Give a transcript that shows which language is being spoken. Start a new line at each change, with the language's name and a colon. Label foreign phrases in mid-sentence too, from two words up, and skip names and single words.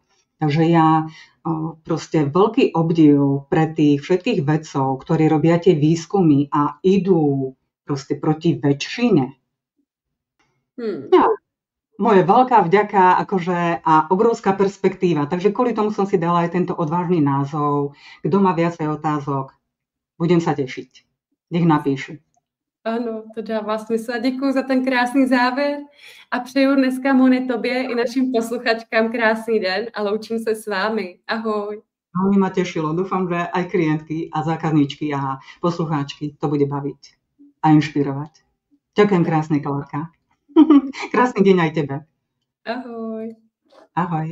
Slovak: Takže ja proste veľký obdiv pre tých všetkých vedcov, ktorí robia tie výskumy a idú proste proti väčšine. Ja, moje veľká vďaka akože, a obrovská perspektíva. Takže kvôli tomu som si dala aj tento odvážny názov. Kto má viacej otázok, budem sa tešiť. Nech napíšu.
Czech: Ano, to dává smysl. A děkuji za ten krásný závěr a přeju dneska, Moni, tobě i našim posluchačkám krásný den a loučím se s vámi. Ahoj.
Slovak: Veľmi ma tešilo. Dúfam, že aj klientky a zákazníčky a poslucháčky to bude baviť a inšpirovať. Ďakujem krásne, Klárka. Krásny deň aj tebe. Ahoj. Ahoj.